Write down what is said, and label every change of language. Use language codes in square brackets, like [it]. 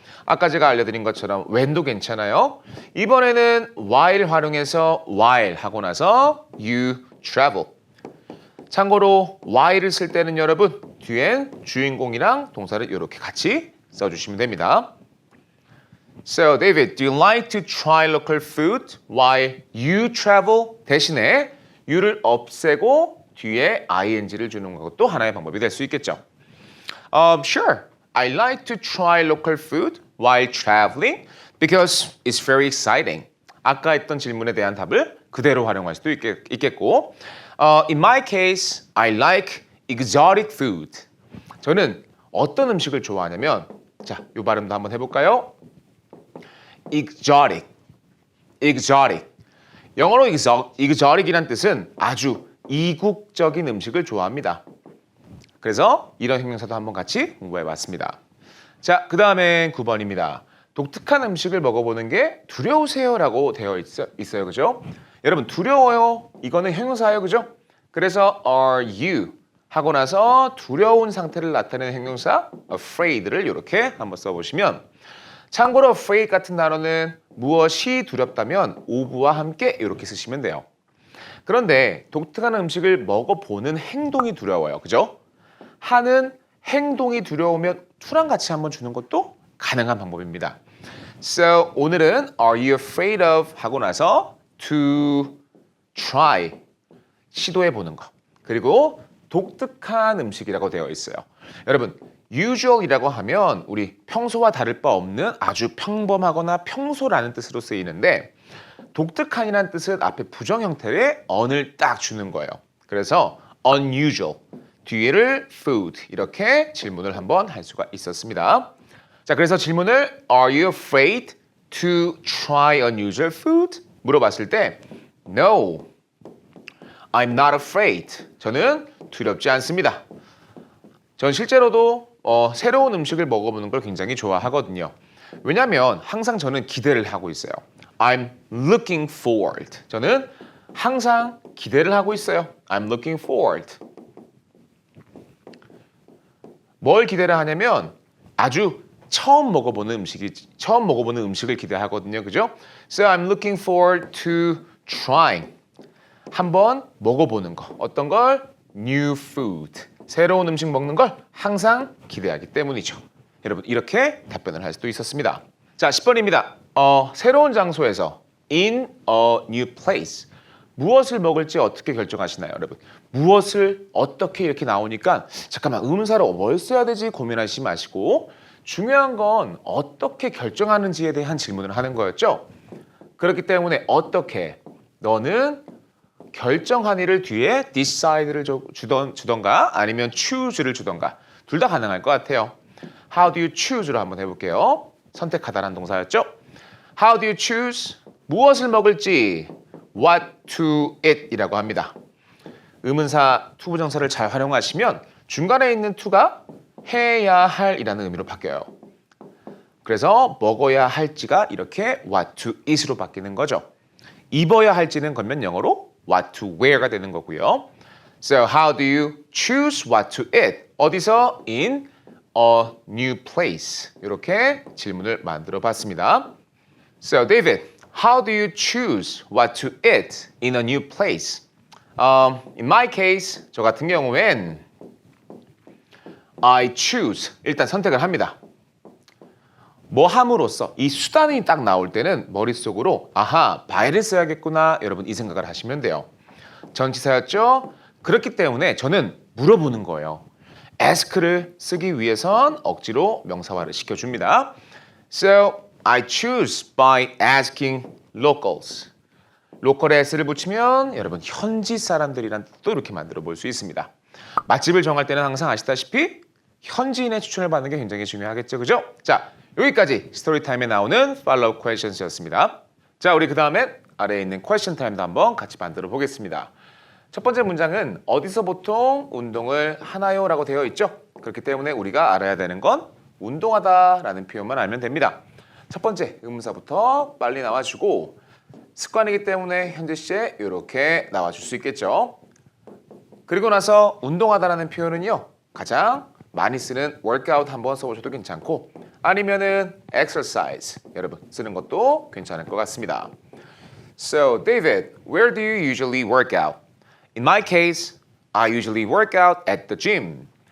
[ko] 아까 제가 알려드린 것처럼 when도 괜찮아요. 이번에는 while 활용해서 while 하고 나서 you travel. 참고로 while을 쓸 때는 여러분 뒤엔 주인공이랑 동사를 이렇게 같이 써주시면 됩니다. [en] So David, do you like to try local food while you travel? [ko] 대신에 you를 없애고 뒤에 ing를 주는 것도 하나의 방법이 될 수 있겠죠. [en] Sure, I like to try local food while traveling because it's very exciting. [ko] 아까 했던 질문에 대한 답을 그대로 활용할 수도 있겠고 [en] In my case, I like exotic food. [ko] 저는 어떤 음식을 좋아하냐면 자, 이 발음도 한번 해볼까요? [en] exotic. [ko] 영어로 exotic이란 뜻은 아주 이국적인 음식을 좋아합니다. 그래서 이런 형용사도 한번 같이 공부해봤습니다. 자, 그 다음엔 9번입니다. 독특한 음식을 먹어보는 게 두려우세요라고 되어 있어요. 그죠? 여러분 두려워요. 이거는 형용사예요. 그죠? 그래서 are you 하고 나서 두려운 상태를 나타내는 형용사 afraid를 이렇게 한번 써보시면 참고로 afraid 같은 단어는 무엇이 두렵다면 of와 함께 이렇게 쓰시면 돼요. 그런데 독특한 음식을 먹어보는 행동이 두려워요. 그죠? 하는 행동이 두려우면 to랑 같이 한번 주는 것도 가능한 방법입니다. [en] So 오늘은 are you afraid of [ko] 하고 나서 [en] to try [ko] 시도해 보는 거. 그리고 독특한 음식이라고 되어 있어요. 여러분 usual이라고 하면 우리 평소와 다를 바 없는 아주 평범하거나 평소라는 뜻으로 쓰이는데 독특한이라는 뜻은 앞에 부정 형태의 on을 딱 주는 거예요. 그래서 unusual 뒤에를 food 이렇게 질문을 한번 할 수가 있었습니다. 자, 그래서 질문을 [en] Are you afraid to try unusual food? [ko] 물어봤을 때 [en] No, I'm not afraid. [ko] 저는 두렵지 않습니다. 전 실제로도 새로운 음식을 먹어보는 걸 굉장히 좋아하거든요. 왜냐하면 항상 저는 기대를 하고 있어요. [en] I'm looking forward. [ko] 저는 항상 기대를 하고 있어요. [en] I'm looking forward. [ko] 뭘 기대를 하냐면 아주 처음 먹어보는 음식을 기대하거든요. 그죠? [en] So I'm looking forward to trying. [ko] 한번 먹어보는 거. 어떤 걸? [en] New food. [ko] 새로운 음식 먹는 걸 항상 기대하기 때문이죠. 여러분 이렇게 답변을 할 수도 있었습니다. 자, 10번입니다. 새로운 장소에서 [en] in a new place. [ko] 무엇을 먹을지 어떻게 결정하시나요, 여러분? 무엇을 어떻게 이렇게 나오니까 잠깐만 음사로 뭘 써야 되지 고민하시지 마시고 중요한 건 어떻게 결정하는지에 대한 질문을 하는 거였죠. 그렇기 때문에 어떻게 너는 결정한 일을 뒤에 decide를 주던가 아니면 choose를 주던가 둘 다 가능할 것 같아요. [en] How do you choose로 [ko] 한번 해볼게요. 선택하다라는 동사였죠. [en] How do you choose? [ko] 무엇을 먹을지 [en] what to eat [ko] 이라고 합니다. 의문사 투부정사를 잘 활용하시면 중간에 있는 to가 해야 할 이라는 의미로 바뀌어요. 그래서 먹어야 할지가 이렇게 what to eat으로 바뀌는 거죠. 입어야 할지는 건면 영어로 what to wear가 되는 거고요. [en] So how do you choose what to eat? [ko] 어디서? [en] In a new place. [ko] 이렇게 질문을 만들어 봤습니다. [en] So David, how do you choose what to eat in a new place? In my case, [ko] 저 같은 경우엔 [en] I choose, [ko] 일단 선택을 합니다. 뭐 함으로써 이 수단이 딱 나올 때는 머릿속으로 아하, by를 써야겠구나 여러분 이 생각을 하시면 돼요. 전치사였죠? 그렇기 때문에 저는 물어보는 거예요. ask를 쓰기 위해선 억지로 명사화를 시켜줍니다. [en] So I choose by asking locals. [ko] 로컬에 s를 붙이면 여러분 현지 사람들이란 뜻도 이렇게 만들어 볼 수 있습니다. 맛집을 정할 때는 항상 아시다시피 현지인의 추천을 받는 게 굉장히 중요하겠죠. 그죠? 자, 여기까지 스토리타임에 나오는 follow questions였습니다. 자, 우리 그 다음에 아래에 있는 question time도 한번 같이 만들어 보겠습니다. 첫 번째 문장은 어디서 보통 운동을 하나요? 라고 되어 있죠. 그렇기 때문에 우리가 알아야 되는 건 운동하다 라는 표현만 알면 됩니다. 첫 번째 의문사부터 빨리 나와주고 습관이기 때문에 현재 시제 이렇게 나와줄 수 있겠죠. 그리고 나서 운동하다라는 표현은요. 가장 많이 쓰는 workout 한번 써보셔도 괜찮고 아니면은 exercise 여러분 쓰는 것도 괜찮을 것 같습니다. [en] So David, where do you usually work out? In my case, I usually work out at the gym.